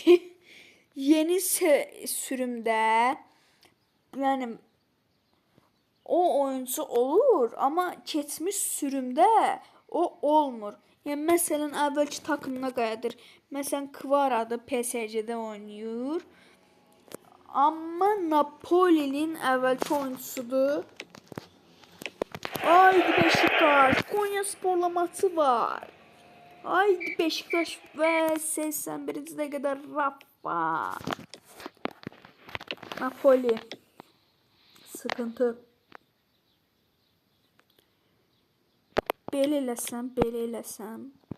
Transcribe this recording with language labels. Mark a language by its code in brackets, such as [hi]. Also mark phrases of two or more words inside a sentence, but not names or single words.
[az] Yeni sürümdə yəni o oyuncu olur, amma keçmiş sürümdə o olmur. Yəni məsələn əvvəlki takımına qayıdır. Məsələn Kvara'da PSG'də oynayır. Amma Napoli'nin əvvəlki oyuncusudur. Haydi Beşiktaş, Konyaspor'la maçı var. Haydi Beşiktaş və 81-ci dəqiqədə Rafa. Napoli. Sıkıntı. Belə eləsəm.